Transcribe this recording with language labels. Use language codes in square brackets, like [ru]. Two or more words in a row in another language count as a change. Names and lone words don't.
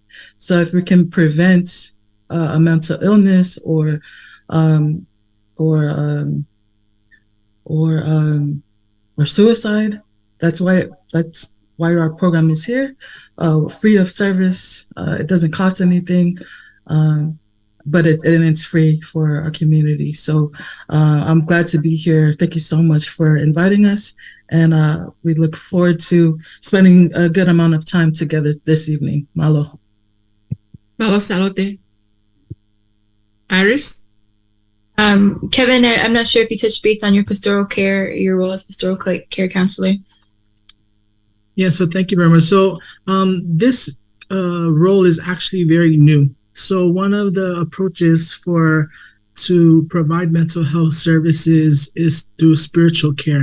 [en] So if we can prevent a mental illness or suicide, that's why our program is here, free of service. It doesn't cost anything, but it's free for our community. So I'm glad to be here. Thank you so much for inviting us, and we look forward to spending a good amount of time together this evening. [to] Malo. Malo, Salote. [en] Iris? Kevin, I'm not sure if you touched base on your role as pastoral care counselor. Yeah, so thank you very much. So this role is actually very new. So one of the approaches to provide mental health services is through spiritual care.